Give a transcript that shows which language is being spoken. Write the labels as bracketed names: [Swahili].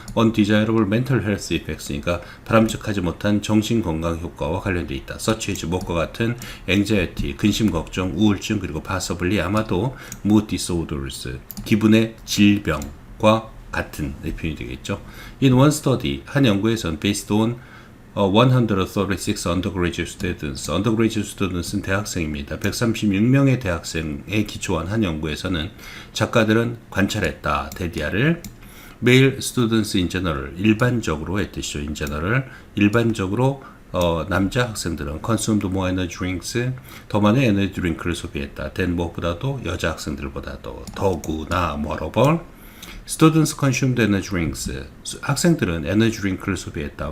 [English] undesirable mental health effects니까 [Korean] 바람직하지 못한 정신건강 효과와 관련되어 있다. [English] such as [Korean] 무엇과 같은 anxiety, 근심, 걱정, 우울증, 그리고 [English] possibly [Korean] 아마도 [English] mood disorders, [Korean] 기분의 질병과 같은 표현이 되겠죠. [English] In one study, [Korean] 한 연구에서는 [English] based on 136 undergraduate students, undergraduate students는 [Korean] 대학생입니다. 136명의 대학생에 기초한 한 연구에서는 작가들은 관찰했다. 데디아를 [English] male students in general, [Korean] 일반적으로 했듯이죠. in general, 일반적으로 남자 학생들은 [English] consumed more energy drinks, [Korean] 더 많은 에너지 드링크를 소비했다. [English] than 무엇보다도 [Korean] 여자 학생들보다도 더구나 [English] moreover Students consumed energy drinks. [Korean] 학생들은 에너지 드링크를 소비했다.